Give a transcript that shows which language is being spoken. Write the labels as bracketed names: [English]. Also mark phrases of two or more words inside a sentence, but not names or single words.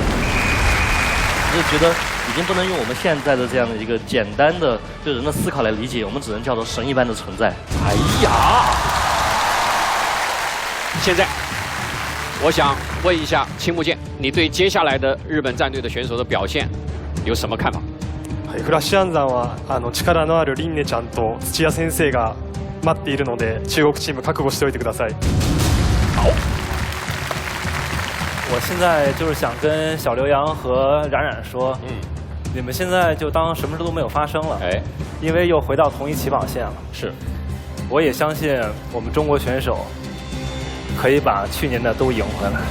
[Chinese] 我就觉得已经不能用我们现在的这样的一个简单的对人的思考来理解，我们只能叫做神一般的存在。哎呀！现在，我想问一下青木剑，你对接下来的日本战队的选手的表现有什么看法？ [Japanese] フラッシュ暗算は力のあるリンネちゃんと土屋先生が待っているので、中国チーム覚悟しておいてください。 [Chinese] 好。我现在就是想跟小刘洋和冉冉说， 你们现在就当什么事都没有发生了，因为又回到同一起跑线了。是，我也相信我们中国选手可以把去年的都赢回来。